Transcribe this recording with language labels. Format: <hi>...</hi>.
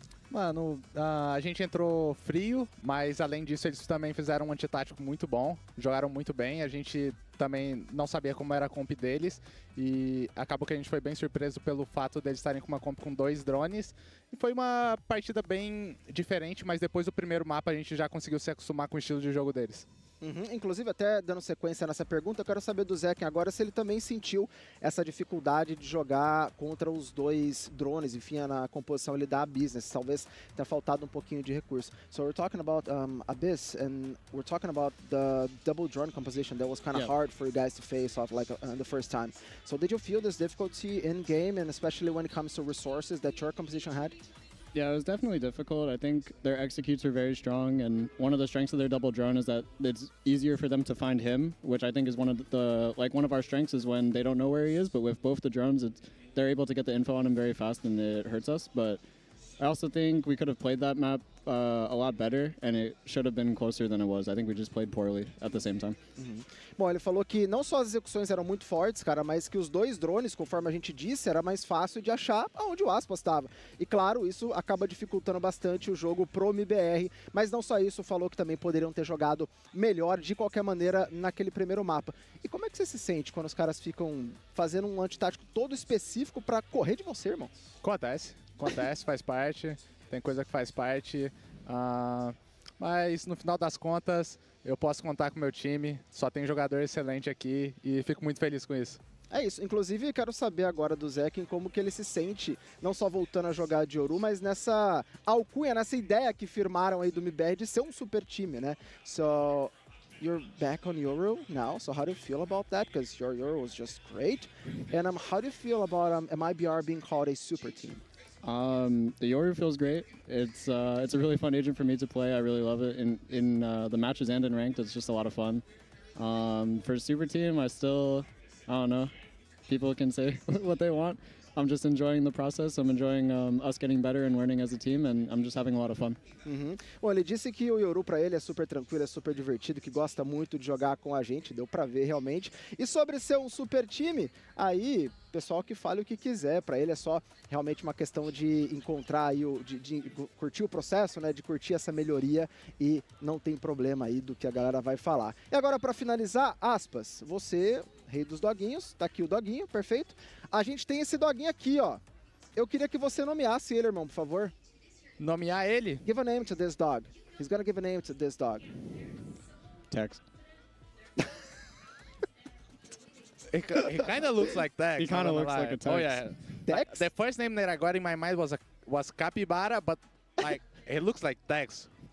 <pt>Mano, a gente entrou frio, mas além disso eles também fizeram um antitático muito bom, jogaram muito bem, a gente também não sabia como era a comp deles e acabou que a gente foi bem surpreso pelo fato deles estarem com uma comp com 2 drones e foi uma partida bem diferente, mas depois do primeiro mapa a gente já conseguiu se acostumar com o estilo de jogo deles. Inclusive, até dando sequência nessa pergunta, eu quero saber do Zekin agora se ele também sentiu essa dificuldade de jogar contra os 2 drones, enfim, na composição ele dá business, talvez tenha faltado um pouquinho de recurso.</pt> <en>So we're talking about Abyss, and we're talking about the double drone composition that was kind of hard for you guys to face off like the first time. So did you feel this difficulty in game, and especially when it comes to resources that your composition had? Yeah, it was definitely difficult. I think their executes are very strong, and one of the strengths of their double drone is that it's easier for them to find him, which I think is one of our strengths is when they don't know where he is, but with both the drones, they're able to get the info on him very fast and it hurts us. But I also think we could have played that map a lot better, and it should have been closer than it was. I think we just played poorly at the same time.</en> <pt>Bom, ele falou que não só as execuções eram muito fortes, cara, mas que os 2 drones, conforme a gente disse, era mais fácil de achar aonde o Aspas estava. E claro, isso acaba dificultando bastante o jogo pro Mibr, mas não só isso, falou que também poderiam ter jogado melhor de qualquer maneira naquele primeiro mapa. E como é que você se sente quando os caras ficam fazendo um antitático todo específico pra correr de você, irmão? Acontece, faz parte, tem coisa que faz parte, mas no final das contas eu posso contar com o meu time, só tem jogador excelente aqui e fico muito feliz com isso. É isso, inclusive quero saber agora do Zekin como que ele se sente, não só voltando a jogar de Yoru, mas nessa alcunha, nessa ideia que firmaram aí do Mibr de ser um super time, né?</pt> <en>So, you're back on Yoru now, so how do you feel about that? Because your Yoru was just great. And how do you feel about MIBR being called a super team? The Yoru feels great. It's a really fun agent for me to play. I really love it. In the matches and in ranked, it's just a lot of fun. For super team, I don't know. People can say what they want. I'm just enjoying the process. I'm enjoying us getting better and learning as a team, and I'm just having a lot of fun.</en> <pt>Bom, ele disse que o Yoru pra ele é super tranquilo, é super divertido, que gosta muito de jogar com a gente, deu pra ver realmente. E sobre ser um super time, aí, pessoal que fale o que quiser, pra ele é só realmente uma questão de encontrar aí, de curtir o processo, né, de curtir essa melhoria e não tem problema aí do que a galera vai falar. E agora pra finalizar, Aspas, você, rei dos doguinhos, tá aqui o doguinho, perfeito? A gente tem esse doguinho aqui, ó. Eu queria que você nomeasse ele, irmão, por favor. Nomear ele?</pt> <en>Give a name to this dog. He's gonna give a name to this dog. Tex. He kind of looks like Tex. He kind of looks like a Tex. Oh yeah. Tex? The first name that I got in my mind was Capybara, but like it looks like Tex.</en>